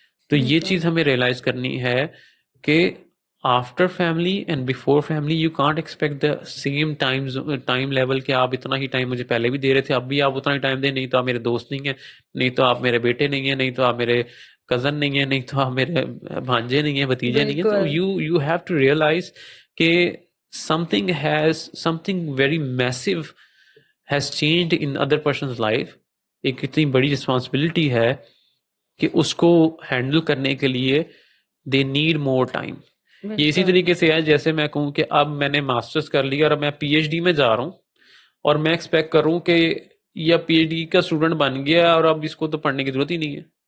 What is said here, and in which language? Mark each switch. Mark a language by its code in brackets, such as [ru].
[ur] تو یہ چیز ہمیں ریئلائز کرنی ہے کہ [en] after family and before family you can't expect the same time level [ur] کہ آپ اتنا ہی ٹائم مجھے پہلے بھی دے رہے تھے اب بھی آپ اتنا ہی ٹائم دیں. نہیں تو آپ میرے دوست نہیں ہیں, نہیں تو آپ میرے بیٹے نہیں ہیں, نہیں تو آپ میرے کزن نہیں ہیں, نہیں تو آپ میرے بھانجے نہیں ہیں, بھتیجے نہیں ہیں. تو [en] You have to realize کہ something very massive has changed in other person's life. [ur] ایک اتنی بڑی رسپانسبلٹی ہے کہ اس کو ہینڈل کرنے کے لیے [en] they need more time. [ur] یہ اسی طریقے سے ہے جیسے میں کہوں کہ اب میں نے ماسٹرز کر لیا اور اب میں پی ایچ ڈی میں جا رہا ہوں اور میں ایکسپیکٹ کروں کہ یا پی ایچ ڈی کا اسٹوڈنٹ بن گیا اور اب اس کو تو پڑھنے کی ضرورت ہی نہیں ہے.